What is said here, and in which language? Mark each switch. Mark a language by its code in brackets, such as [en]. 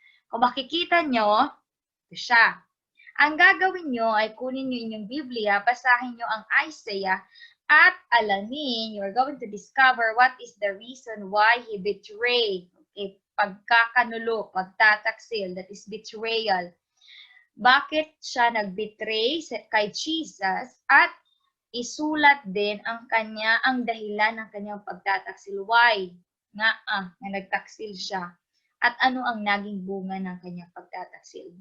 [tl] Kung makikita nyo, ito siya. Ang gagawin nyo ay kunin nyo inyong Biblia, basahin nyo ang Isaiah, at alamin, [en] you're going to discover what is the reason why he betrayed. [tl] Okay, pagkakanulo, pagtataksil, [en] that is betrayal. [tl] Bakit siya nag-betray kay Jesus, at isulat din ang dahilan ng kanyang pagtataksil. Why? Na nagtaksil siya. At ano ang naging bunga ng kanyang pagtataksil.